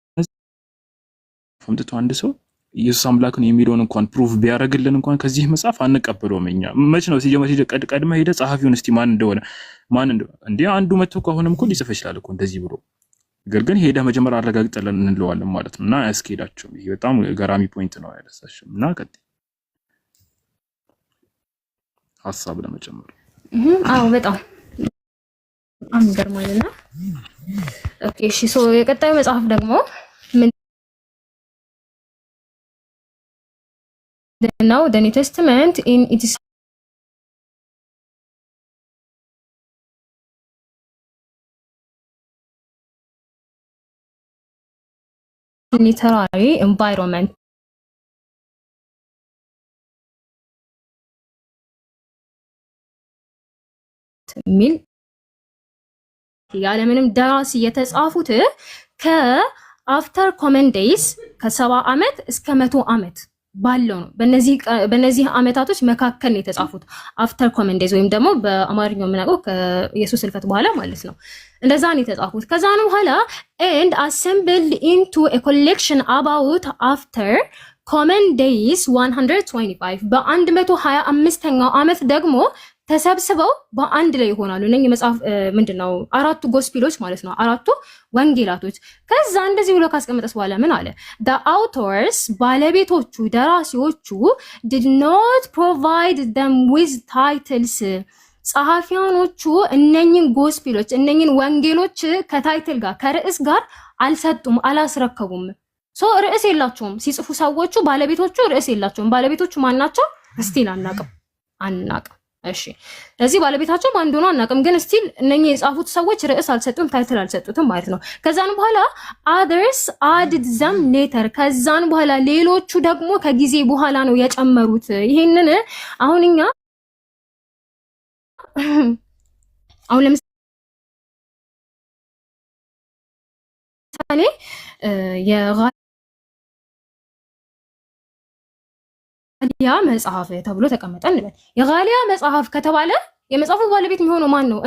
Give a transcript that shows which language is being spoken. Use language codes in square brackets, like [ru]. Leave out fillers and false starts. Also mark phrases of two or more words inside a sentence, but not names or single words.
[am] ፈምጥቶ አንድ ሰው ኢየሱስ አምላክን የሚለውን እንኳን ፕሩፍ ቢያደርግልን እንኳን ከዚህ መጽሐፍ አንቀበለውም። እኛ መች ነው ቀድመ ሄደ ጸሐፊውን እስቲ ማን እንደሆነ እንዴ አንዱ መጥቶ ከሆነም እኮ ሊጽፍ ይችላል እኮ እንደዚህ ብሎ፣ ነገር ግን ሄደ መጀመሪያ አረጋግጠለን እንለዋለን ማለት ነው። እና አያስኬዳቸውም። ይሄ በጣም ገራሚ ፖይንት ነው ያነሳሽው። እና ሐሳብ ለመጨመር አዎ በጣም ገርማልና ኦኬ እሺ የቀጣዩ መጽሐፍ ደግሞ [en] now the New Testament in its literary environment [am] ሚል ያለምንም ደራሲ የተጻፉት [en] after common days [am] ከ70 ዓመት እስከ 100 ዓመት ባለው ነው። በነዚህ አመታቶች መካከል ነው የተጻፉት። [en] after common days [am] ወይም ደግሞ በአማርኛው የምናውቀው ከኢየሱስ ሕልፈት በኋላ ማለት ነው። እንደዛ ነው የተጻፉት። ከዛ ነው በኋላ [en] and assembled into a collection about after common days [am] 125 በ125ኛው አመት ደግሞ ተሰብስበው በአንድ ላይ ይሆናሉ። እነኚህ መጽሐፍ ምንድነው? አራቱ ጎስፒሎች ማለት ነው፣ አራቱ ወንጌላቶች። ከዛ እንደዚህ ብሎ ካስቀመጠስ በኋላ ምን አለ? [en] the authors [am] ባለቤቶቹ ደራሲዎቹ [en] did not provide them with titles [am] ጸሐፊያኖቹ እነኚህን ጎስፒሎች እነኚህን ወንጌሎች ከታይትል ጋር ከርዕስ ጋር አልሰጡም፣ አላስረከቡም። ሶ ርዕስ የላቸውም ሲጽፉ ሰዎቹ፣ ባለቤቶቹ ርዕስ የላቸውም። ባለቤቶቹ ማን ናቸው? ስቲል አናቅም። እሺ ለዚህ ባለቤታቸው ማን እንደሆነ አናቅም፣ ግን ስቲል እነኚህ የጻፉት ሰዎች ርዕስ አልሰጡም፣ ታይትል አልሰጡትም ማለት ነው። ከዛን በኋላ [en] others added them later [am] ከዛን በኋላ ሌሎቹ ደግሞ ከጊዜ በኋላ ነው የጨመሩት። ይሄንን አሁን እኛ አሁን ለምሳሌ የጋሊያ መጽሐፍ ተብሎ ተቀመጠ እንበል። የጋሊያ መጽሐፍ ከተባለ የመጽሐፉ ባለቤት የሚሆነው ማን ነው?